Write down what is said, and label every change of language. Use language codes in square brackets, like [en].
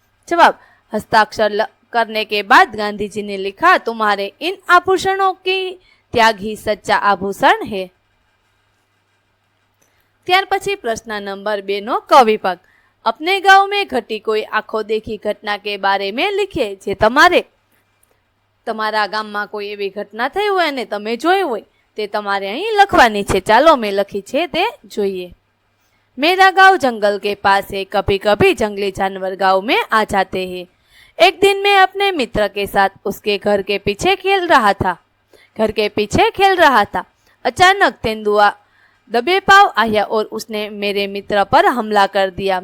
[hi] जवाब, हस्ताक्षर करने के बाद गांधी जी ने लिखा, तुम्हारे इन आभूषणों की त्याग ही सच्चा आभूषण है। [gu] ત્યાર પછી પ્રશ્ન નંબર 2 નો ક વિભાગ, [hi] अपने गांव में घटी कोई आंखों देखी घटना के बारे में लिखिए। [gu] जे તમારા ગામમાં કોઈ એવી ઘટના થઈ હોય અને તમે જોઈ હોય તે તમારે અહીં લખવાની છે। ચાલો મેં લખી છે તે જોઈએ। [hi] मेरा गांव जंगल के पास है, कभी कभी जंगली जानवर गांव में आ जाते हैं। एक दिन मैं अपने मित्र के साथ उसके घर के पीछे खेल रहा था। अचानक तेंदुआ दबे पाव आया और उसने मेरे मित्र पर हमला कर दिया।